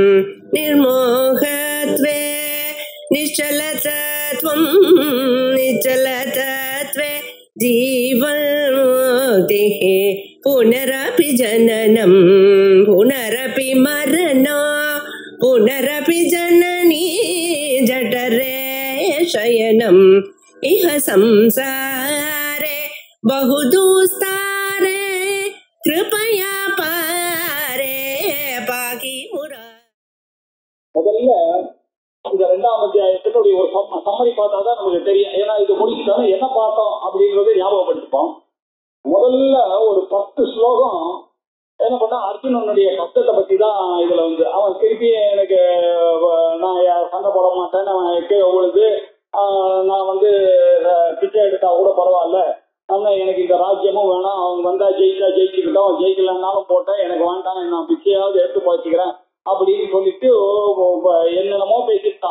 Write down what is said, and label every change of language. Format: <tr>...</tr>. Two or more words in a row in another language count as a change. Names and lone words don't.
<sa>निर्मोहत्वे निश्चलतत्वं निश्चलतत्वे जीवन्मुक्तिः पुनरपि जननं पुनरपि मरणं पुनरपि जननी जठरे शयनम् इह संसारे बहुदुस्तारे कृपया पारे पाकि मुरा.</sa> <ta>முதல்ல இந்த 2ஆம் அத்தியாயத்தினுடைய ஒரு சம்மரி பார்த்தாதான் நமக்கு தெரியும். ஏன்னா இது முடிச்சுட்டோம் என்ன பார்த்தோம் அப்படிங்கறத ஞாபகப்படுத்திப்போம். முதல்ல ஒரு 10 ஸ்லோகம் என்ன பண்ணா அர்ஜுனனுடைய கஷ்டத்தை பத்தி தான் இதுல வந்து அவன் திருப்பி எனக்கு நான் சண்டை போட மாட்டேன், நான் கீழே உழுது நான் வந்து பிச்சை எடுத்தா கூட பரவாயில்ல, ஆனால் எனக்கு இந்த ராஜ்யமும் வேணாம், அவங்க வந்தா ஜெயிச்சா ஜெயிச்சுக்கிட்டோம், ஜெயிக்கலன்னாலும் போட்டேன், எனக்கு வேண்டாம், நான் பிச்சையாவது எடுத்து போச்சுக்கிறேன் அப்படின்னு சொல்லிட்டு என்னென்னமோ பேசிட்டான்.</ta>